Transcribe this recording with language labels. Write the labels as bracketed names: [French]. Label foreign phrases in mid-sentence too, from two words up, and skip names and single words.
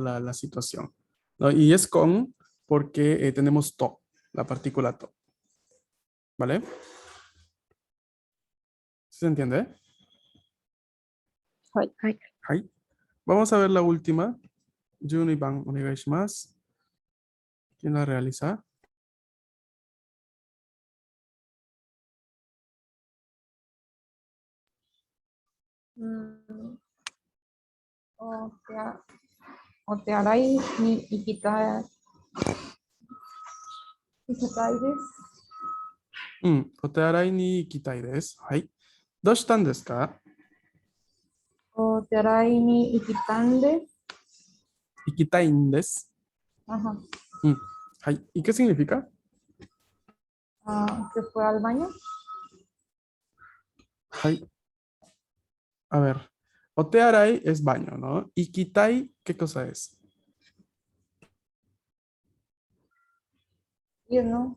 [Spanish] La situación, ¿no? Y es con porque tenemos to, la partícula to, ¿vale? ¿Sí se entiende? [Japanese] はい。 [Spanish] Ahí. Vamos a ver la última. Juniban, [Japanese] お願いします. [Spanish] ¿Quién la realiza? [Japanese] お手洗いに行きたいです。お手洗いに行きたいです。はい。どうしたんですか？お手洗いに行きたんです。行きたいです. [Spanish] Ajá. Hai. ¿Y qué significa? Que fue al baño. Hai. A ver. Otearai es baño, ¿no? Ikitai, ¿qué cosa es? Y no.